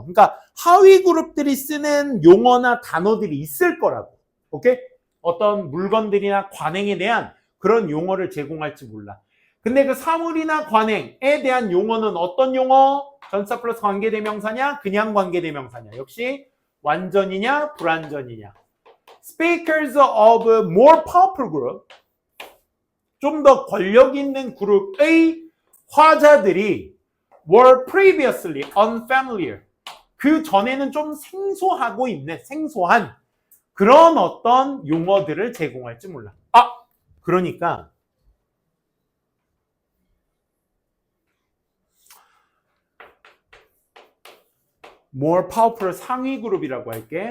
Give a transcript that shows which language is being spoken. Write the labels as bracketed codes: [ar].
[ko] 그러니까 하위 그룹들이 쓰는 용어나 단어들이 있을 거라고. 오케이? 어떤 물건들이나 관행에 대한 그런 용어를 제공할지 몰라. 근데 그 사물이나 관행에 대한 용어는 어떤 용어? 전사 플러스 관계대명사냐? 그냥 관계대명사냐? 역시 완전이냐? 불완전이냐? [en] Speakers of a more powerful group, [ko] 좀 더 권력 있는 그룹의 화자들이 [en] were previously unfamiliar. [ko] 그 전에는 좀 생소한 그런 어떤 용어들을 제공할지 몰라. 아, 그러니까 [en] more powerful [ko] 상위 그룹이라고 할게.